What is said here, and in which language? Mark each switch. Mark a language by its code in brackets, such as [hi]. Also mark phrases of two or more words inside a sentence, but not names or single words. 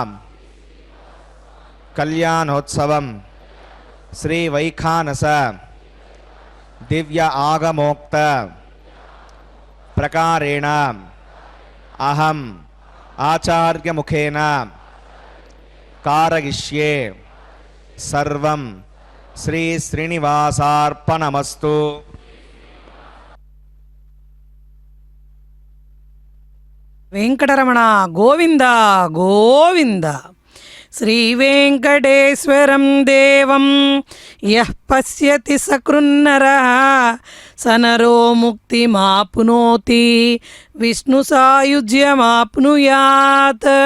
[sa] कल्याणोत्सवं श्री वैखानस दिव्य आगमोक्त प्रकारेण अहम आचार्य मुखेन कारयिष्ये सर्वं శ్రీ శ్రీనివాసార్పణమస్తు. [te] వెంకటరమణ గోవింద గోవింద. [sa] శ్రీ వెంకటేశ్వరం దేవం యః పశ్యతి సకృన్నరః సనరో ముక్తిమాప్నోతి విష్ణు సాయుజ్యమాప్నుయాత్.